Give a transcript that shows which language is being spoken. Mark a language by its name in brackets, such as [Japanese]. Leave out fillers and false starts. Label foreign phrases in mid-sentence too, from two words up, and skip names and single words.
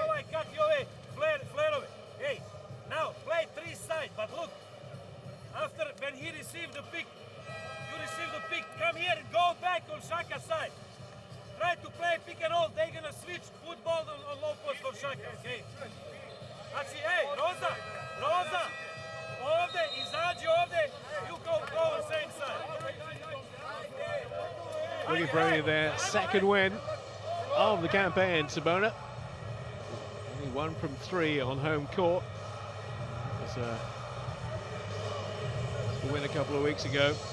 [English] I cut you away. Flare away. Hey, now play 3 side, but look. After, when he received the pick, you receive the pick, come here and go back on Shaka's side. Try to play pick and roll. They're gonna switch football on low post for Shaka, okay? [Croatian] Znači, hey, Roza, ovdje, izađi ovdje, [English] you go on same side. Looking for only their second win of the campaign, Cibona. Only 1 from 3 on home court. It was a win a couple of weeks ago.